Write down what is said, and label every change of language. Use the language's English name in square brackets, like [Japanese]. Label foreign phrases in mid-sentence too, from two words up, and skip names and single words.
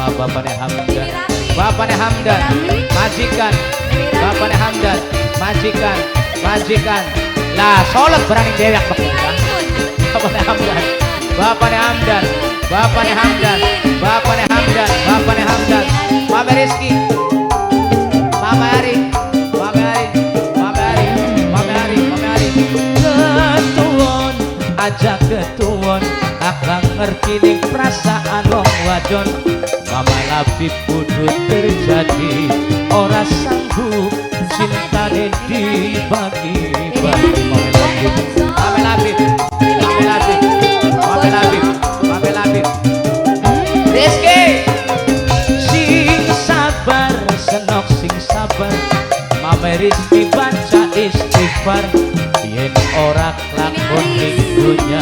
[Indonesian] Bapaknya Hamdan, Bapaknya Hamdan majikan, Bapaknya Hamdan majikan, majikan lah solek berani dewek begitu. Bapaknya Hamdan, Bapaknya Hamdan, Bapaknya Hamdan, Bapaknya Hamdan, Bapaknya Hamdan. Mama Rizky, Mama Ari, Mama Ari, Mama Ari, Mama Ari, Mama Ari. [Javanese] Ketuon aja ketuon, akang ngerti ning perasaan wong wadon. Mama Labib kudu terjadi, ora sanggup cintane dibagi-bagi. Mama Labib, Mama Labib, Mama Labib, Mama Labib. Rizky sing sabar, senok sing sabar. Mama Rizky baca istighfar, yen ora kelakon ning dunya.